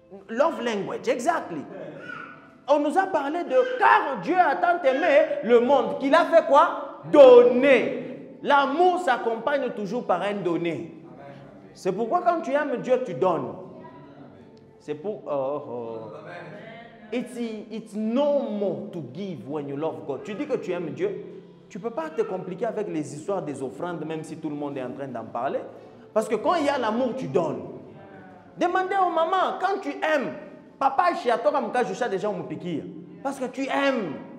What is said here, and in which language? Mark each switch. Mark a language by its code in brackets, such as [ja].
[en] Love language, exactly. [fr] On nous a parlé de car Dieu a tant aimé le monde qu'il a fait quoi? Donner. L'amour s'accompagne toujours par un donner. C'est pourquoi quand tu aimes Dieu, tu donnes. C'est pour... [en] It's normal to give when you love God. [fr] Tu dis que tu aimes Dieu, tu ne peux pas te compliquer avec les histoires des offrandes, même si tout le monde est en train d'en parler. Parce que quand il y a l'amour, tu donnes. Demandez aux mamans, quand tu aimes, papa chez toi comme quand je cherche déjà me piquer. Parce que tu aimes.